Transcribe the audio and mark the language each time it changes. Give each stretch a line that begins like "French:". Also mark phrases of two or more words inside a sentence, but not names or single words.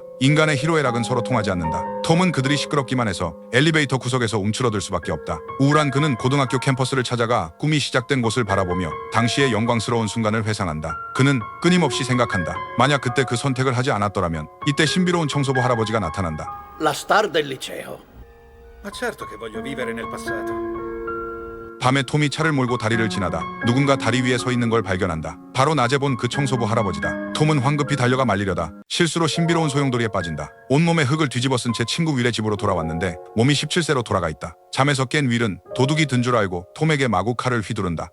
Korean: 인간의 희로애락은 서로 통하지 않는다. 톰은 그들이 시끄럽기만 해서 엘리베이터 구석에서 움츠러들 수밖에 없다. 우울한 그는 고등학교 캠퍼스를 찾아가 꿈이 시작된 곳을 바라보며 당시의 영광스러운 순간을 회상한다. 그는 끊임없이 생각한다. 만약 그때 그 선택을 하지 않았더라면 이때 신비로운 청소부 할아버지가 나타난다.
Italian: La star del liceo. Ma certo che voglio vivere nel passato.
Korean: 밤에 톰이 차를 몰고 다리를 지나다 누군가 다리 위에 서 있는 걸 발견한다. 바로 낮에 본 그 청소부 할아버지다. 톰은 황급히 달려가 말리려다 실수로 신비로운 소용돌이에 빠진다. 온몸에 흙을 뒤집어 쓴 채 친구 윌의 집으로 돌아왔는데 몸이 17세로 돌아가 있다. 잠에서 깬 윌은 도둑이 든 줄 알고 톰에게 마구 칼을 휘두른다.